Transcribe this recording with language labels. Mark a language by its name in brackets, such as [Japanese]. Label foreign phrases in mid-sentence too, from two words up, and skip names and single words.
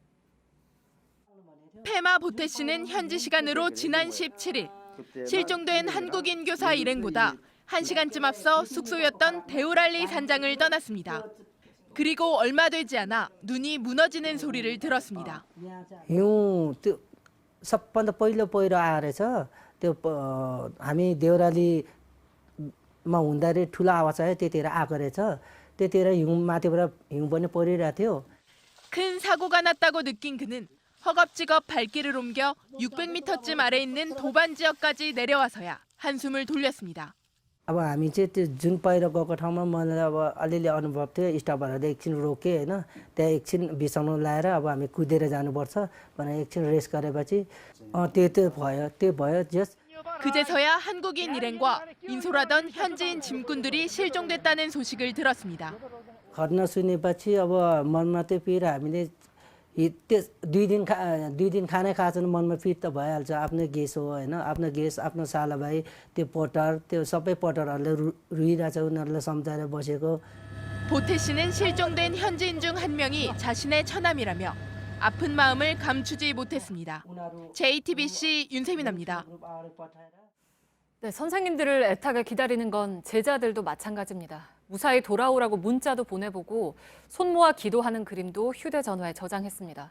[Korean] 페마 보태 씨는 현지 시간으로 지난 17일 실종된 한국인 교사 일행보다 1시간쯤 앞서 숙소였던 데우랄리 산장을 떠났습니다. 그리고 얼마 되지 않아 눈이 무너지는 소리를 들었습니다. [Nepali] हिउँ त्यो सबभन्दा पहिलो पहिरो आएर छ त्यो हामी देउरालीमा हुँदाखेरि ठुलो आवाज आयो त्यतिखेर आएको रहेछ त्यतिखेर हिउँ माथिबाट हिउँ पनि परिरहेको थियो. [Korean] 큰 사고가 났다고 느낀 그는 허겁지겁 발길을 옮겨 600m쯤 아래 있는 도반 지역까지 내려와서야 한숨을 돌렸습니다. [Nepali] अब हामी चाहिँ त्यो जुन पहिरो गएको ठाउँमा मलाई अब अलिअलि अनुभव थियो स्टप भएर एकछिन रोकेँ होइन त्यहाँ एकछिन बिसाउनु लाएर अब हामी कुदेर जानुपर्छ भनेर एकछिन रेस्ट गरेपछि त्यो भयो जस्ट [Korean] 그제서야 한국인 일행과 인솔하던 현지인 짐꾼들이 실종됐다는 소식을 들었습니다. [Nepali] घटना सुनेपछि अब मनमा त्यो पीर हामीले त्यो 2 दिन खाना खाएको छ मनमा पीर त भइहाल्छ। आफ्नो गेस हो होइन, आफ्नो गेस, आफ्नो सालाभाइ, त्यो पटर, त्यो सबै पटरहरूले रुइरहेछ, उनीहरूलाई सम्झाएर बसेको। [Korean] 보태 씨는 실종된 현지인 중 한 명이 자신의 처남이라며 아픈 마음을 감추지 못했습니다. JTBC 윤세민입니다. 네, 선생님들을 애타게 기다리는 건 제자들도 마찬가지입니다. 무사히 돌아오라고 문자도 보내보고 손 모아 기도하는 그림도 휴대전화에 저장했습니다.